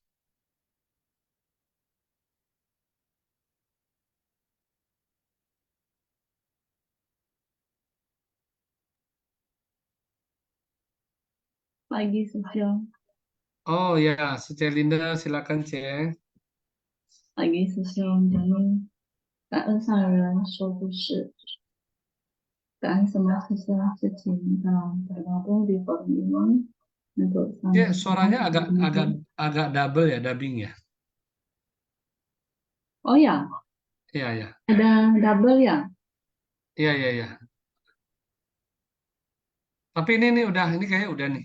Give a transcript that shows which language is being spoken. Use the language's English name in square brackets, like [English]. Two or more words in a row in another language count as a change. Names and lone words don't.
[Indonesian] Pagi, Sesiong. Oh ya, Seceh Linda, silakan Ceh. [Chinese] 阿姨师兄，咱们感恩上人说故事，感恩什么事情 [Indonesian] tergabung di forum ini untuk Ya, suaranya agak double ya, dubbing ya. Oh ya, Iya. ada double ya? Iya. Tapi ini kayaknya udah nih.